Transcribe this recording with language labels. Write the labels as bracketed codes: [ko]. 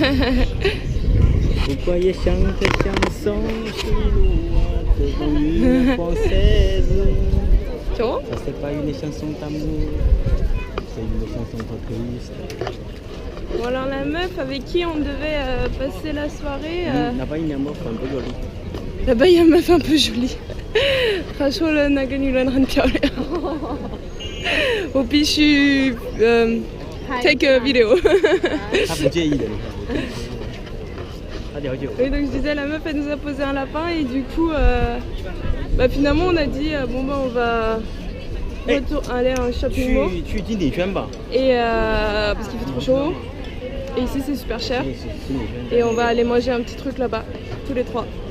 [fr] Vous voyez chanter chanson chinoise dans une française. Ça c'est pas une chanson d'amour, c'est une chanson triste. Bon alors la meuf avec qui on devait passer la soirée... Là-bas il y a une meuf un peu jolie. Là-bas il y a une meuf un peu jolie. [zh] 她说了那个女人很漂亮。我必须 [en] take a video. [zh] 她不介意的。 [fr] Oui, donc je disais, la meuf elle nous a posé un lapin et du coup finalement on a dit bon bah on va aller à un shopping mall et parce qu'il fait trop chaud et ici c'est super cher et on va aller manger un petit truc là-bas tous les trois.